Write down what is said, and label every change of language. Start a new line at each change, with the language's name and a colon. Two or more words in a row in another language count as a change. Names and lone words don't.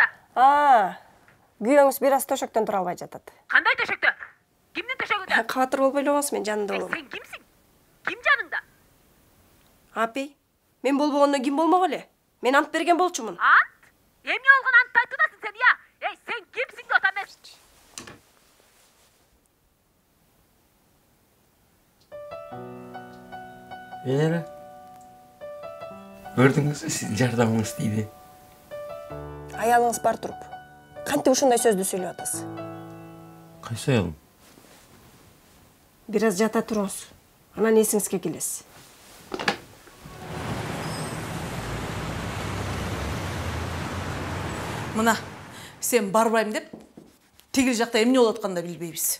Kyrgyz: Күйөөңүз бир аз төшөктөн тура албай жатат. Кандай төшөктө? Кимдин төшөгүндө? Кабатыр болбой элебаңыз, мен жанында болом. Сен кимсиң? Ким жаныңда? Апей, мен болбогондон ким болмок эле? Мен ант берген болчумун. Ант? Эмне болгон антты айтып атасың сен, я? Эй, сен кимсиң деп атам мен?
Kazakh: Көрдіңіз, сіздің жардамыңыз дейді.
Kyrgyz: Аялыңыз бар туруп. Кантип ушундай сөздү сүйлөп атасыз? Кайсы аялым? Бир аз жата туруңуз. Анан эсиңизге келесиз. Мына, сен барбайм деп, тегил жакта эмне болуп атканын да билбейбиз.